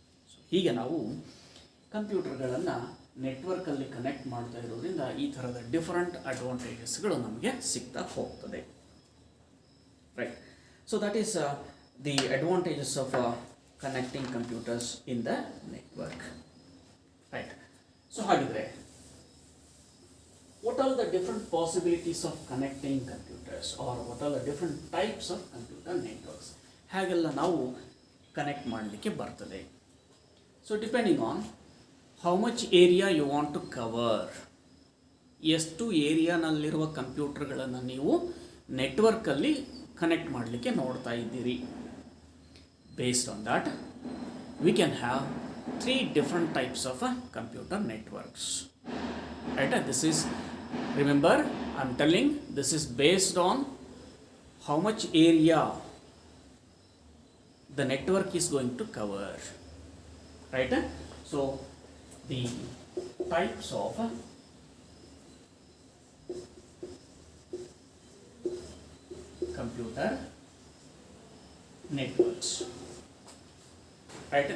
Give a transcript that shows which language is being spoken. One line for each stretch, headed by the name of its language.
Kannada: So ಹೀಗೆ ನಾವು ಕಂಪ್ಯೂಟರ್ಗಳನ್ನು ನೆಟ್ವರ್ಕಲ್ಲಿ connect ಮಾಡ್ತಾ ಇರೋದ್ರಿಂದ ಈ ಥರದ ಡಿಫರೆಂಟ್ ಅಡ್ವಾಂಟೇಜಸ್ಗಳು ನಮಗೆ ಸಿಗ್ತಾ ಹೋಗ್ತದೆ. Right.
English: So that is the advantages of connecting computers in the network. Right. So
Kannada: ಹಾಗಿದ್ರೆ
English: what are the different possibilities of connecting computers, or what are the different types of computer networks?
Kannada: ಹಾಗೆಲ್ಲ ನಾವು connect ಮಾಡಲಿಕ್ಕೆ ಬರ್ತದೆ.
English: so depending on how much area you want to cover,
Kannada: ಎಷ್ಟು ಏರಿಯಾನಲ್ಲಿರುವ ಕಂಪ್ಯೂಟರ್ಗಳನ್ನು ನೀವು ನೆಟ್ವರ್ಕಲ್ಲಿ connect ಮಾಡಲಿಕ್ಕೆ ನೋಡ್ತಾ ಇದ್ದೀರಿ.
English: Based on that we can have 3 different types of computer networks. Right? This is, remember, I'm telling, this is based on how much area the network is going to cover. Right? So the types of computer networks. Right?